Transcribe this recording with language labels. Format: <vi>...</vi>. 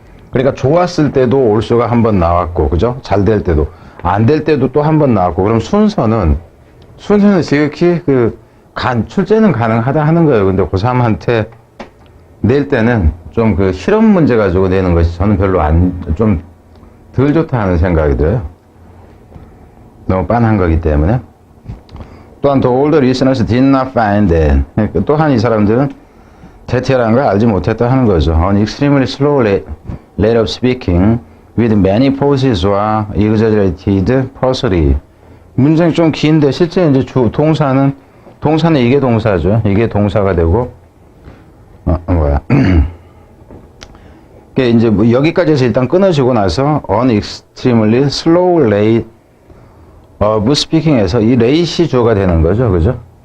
<ko>그러니까 좋았을 때도 올수가 한 번 나왔고, 그죠? 잘 될 때도, 안 될 때도 또 한 번 나왔고, 그럼 순서는 지극히 출제는 가능하다 하는 거예요. 근데 고3한테 낼 때는 좀 실험 문제 가지고 내는 것이 저는 별로 좀 덜 좋다 하는 생각이 들어요. 너무 빤한 거기 때문에.</ko> <en>또한 the older listeners did not find that.</en> <ko>또한 이 사람들은 대체라는 걸 알지 못했다 하는 거죠.</ko> <en>An extremely slow rate of speaking with many pauses와 exaggerated prosody.</en> <ko>문장이 좀 긴데 실제 이제 동사는 이게 동사죠. 이게 동사가 되고 그게 이제 뭐 여기까지 해서 일단 끊어지고 나서</ko> <en>an extremely slow rate of speaking</en> <ko>에서 이 rate이 주어가 되는 거죠. 그죠?</ko>